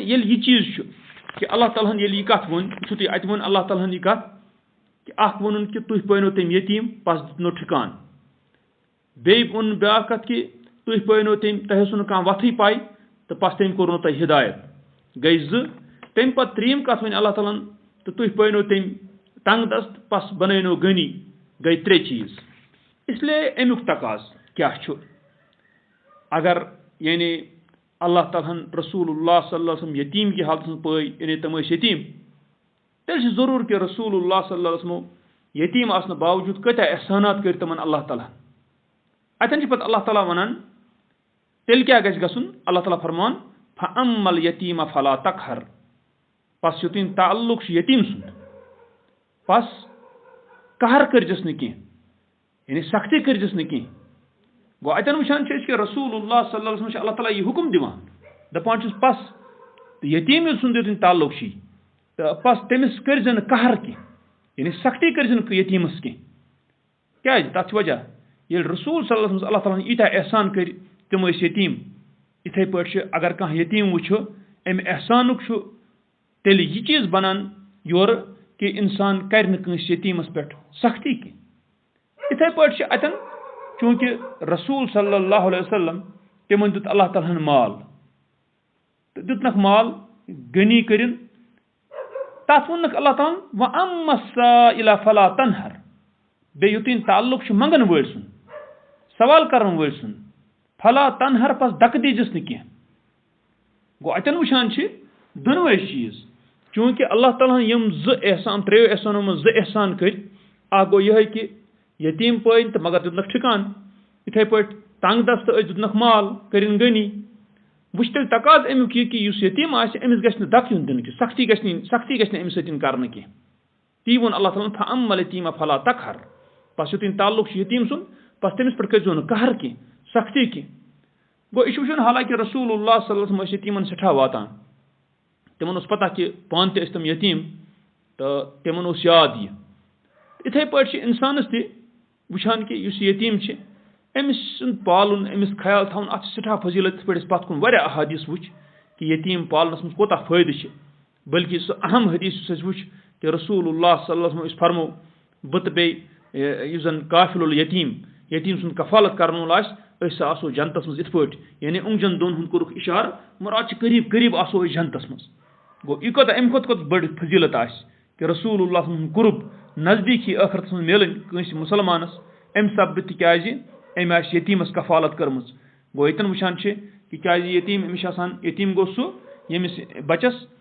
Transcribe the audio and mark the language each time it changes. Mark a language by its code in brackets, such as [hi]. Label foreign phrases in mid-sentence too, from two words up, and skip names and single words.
[ks] ییٚلہِ یہِ چیٖز چھُ کہ اللہ تعالیٰ ہن ییٚلہِ یہِ کَتھ ووٚن وٕچھِو تُہۍ اَتہِ ووٚن اللہ تعالیٰ ہن یہِ کَتھ کہ اکھ ووٚنُن کہ تُہۍ پٲنو تٔمۍ یتیٖم پس دِتنو ٹھِکان بیٚیہِ ووٚن بیٛاکھ کَتھ کہ تُہۍ پٲنو تٔمۍ تۄہہِ ٲسوٕ نہٕ کانٛہہ وَتھٕے پاے تہٕ پس تٔمۍ کوٚرنو تۄہہِ ہِدایت گٔے 2 تَمہِ پتہٕ 3یِم کَتھ وۄنۍ اللہ تعالیٰ ہن تہٕ تُہۍ پٲنو تٔمۍ تنٛگ دست پس بنٲونو غنی گٔے 3 چیٖز اسلیے امیُک تقاض کیٛاہ چھُ اگر یعنی اللہ تعالیٰ ہن رسول اللہ [ar] صلی اللہ علیہ وسلم [ks] یتیٖم کہِ حالتس منٛز پٲے یعنی تِم ٲسۍ یتیٖم تیٚلہِ چھُ ضروٗر کہِ رسول اللہ [ar] صلی اللہ علیہ وسلم [ks] یتیٖم آسنہٕ باوجوٗد کۭتیاہ احسانات کٔرۍ تِمن اللہ تعالیٰ اَتٮ۪ن چھُ پتہٕ اللہ تعالیٰ وَنان تیٚلہِ کیٛاہ گژھِ گژھُن اللہ تعالیٰ فرمان [ar] فَأَمَّا الْيَتِيمَ فَلَا تَقْهَرْ [ks] پس یُتُن تعلق چھُ یتیٖم سُنٛد پس قہر کٔرۍزٮ۪س نہٕ کینٛہہ یعنی سختی کٔرۍزٮ۪س نہٕ کینٛہہ گوٚو اَتٮ۪ن وٕچھان چھِ أسۍ کہِ رسول اللہ [ar] صلی اللہ علیہ وسلم [ks] چھُ اللہ تعالیٰ یہِ حُکُم دِوان دَپان چھُس پس تہٕ یتیٖم ییٚلہِ سُنٛد یُتُن تعلق چھُے تہٕ پس تٔمِس کٔرۍزِ نہٕ قہر کینٛہہ یعنی سختی کٔرۍزِ نہٕ یتیٖمس کینٛہہ کیٛازِ تتھ چھُ وجہ ییٚلہِ رسول [ar] صلی اللہ علیہ وسلم [ks] اللہ تعالیٰ ہن ییٖتیاہ احسان کٔرۍ تِم ٲسۍ یتیٖم یِتھٕے پٲٹھۍ چھُ اگر کانٛہہ یتیٖم وٕچھو امہِ احسانُک چھُ تیٚلہِ یہِ چیٖز بنان یورٕ کہِ اِنسان کرِ نہٕ کٲنٛسہِ یتیٖمس پٮ۪ٹھ سختی کینٛہہ یِتھٕے پٲٹھۍ چھِ اَتٮ۪ن چوٗنٛکہِ رسول [ar] صلی اللہ علیہ وسلم [ks] تِمن دیُت اللہ تعالیٰ ہن مال تہٕ دیُتنکھ مال غنی کٔرِنۍ تتھ ووٚننکھ اللہ تعالیٰ ہن [ar] وَأَمَّا السَّائِلَ فَلَا تَنْهَرْ [ks] بیٚیہِ یُتُن تعلق چھُ منٛگن وٲلۍ سُنٛد سوال کرن وٲلۍ سُنٛد [ar] فلا تنہر [ks] پس دکہٕ دیٖزٮ۪س نہٕ کینٛہہ گوٚو اَتٮ۪ن وٕچھان چھِ دۄنوَے چیٖز چوٗنٛکہِ اللہ تعالیٰ ہن یِم 2 احسان 3 احسانو منٛز 2 احسان کٔرۍ اکھ گوٚو یِہوٚے کہِ یتیٖم پٲنۍ تہٕ مگر دیُتنکھ ٹھِکان یِتھٕے پٲٹھۍ تنٛگ دست ٲسۍ دیُتنکھ مال کٔرِنۍ غنی وٕچھ تیٚلہِ تقاض امیُک یہِ کہِ یُس یتیٖم آسہِ أمِس گژھِ نہٕ دکہٕ یُن دِنہٕ کینٛہہ سختی گژھِ نہٕ أمِس سۭتۍ کرنہٕ کینٛہہ تی ووٚن اللہ تعالیٰ ہن [ar] فَأَمَّا الْيَتِيمَ فَلَا تَقْهَرْ [ks] پس یُتُن تعلق چھُ یتیٖم سُنٛد پس تٔمِس پٮ۪ٹھ کٔرۍزیٚو نہٕ قہر کینٛہہ سختی کینٛہہ گوٚو یہِ چھُ وٕچھُن حالانکہِ رسول اللہ [ar] صلی اللہ علیہ وسلم [ks] ٲسۍ یتیٖمن سٮ۪ٹھاہ واتان تِمن اوس پتہ کہِ پانہٕ تہِ ٲسۍ تِم یتیٖم تہٕ تِمن اوس یاد یہِ یِتھٕے پٲٹھۍ چھِ اِنسانس تہِ وٕچھان کہِ یُس یتیٖم چھِ أمِس سُنٛد پالُن أمِس خیال تھاوُن اَتھ چھِ سٮ۪ٹھاہ فضیٖلت یِتھ پٲٹھۍ أسۍ پتھ کُن واریاہ احادیٖث وٕچھ کہِ یتیٖم پالنس منٛز کوٗتاہ فٲیدٕ چھِ بٔلکہِ سُہ اہم حدیٖث یُس اَسہِ وٕچھ کہِ رسول اللہ [ar] صلی اللہ علیہ وسلم [ks] أسۍ فرمو بہٕ تہٕ بیٚیہِ یُس زن کافِل یتیٖم سُنٛد کفالت کرن وول آسہِ أسۍ آسو جنتس منٛز یِتھ پٲٹھۍ یعنی اونٛگجن دۄن ہُنٛد کوٚرُکھ اِشارٕ مراد چھِ قریٖب آسو أسۍ جنتس منٛز گوٚو یہِ کوتاہ اَمہِ کھۄتہٕ بٔڑ فضیٖلت آسہِ کہِ رسول اللہ سُنٛد قُرب نزدیٖکی ٲخرتس منٛز میلٕنۍ کٲنٛسہِ مُسلمانس اَمہِ سببہٕ تِکیٛازِ أمۍ آسہِ یتیٖمس کفالت کٔرمٕژ گوٚو ییٚتٮ۪ن وٕچھان چھِ تِکیٛازِ یتیٖم أمِس چھِ آسان یتیٖم گوٚو سُہ ییٚمِس بچس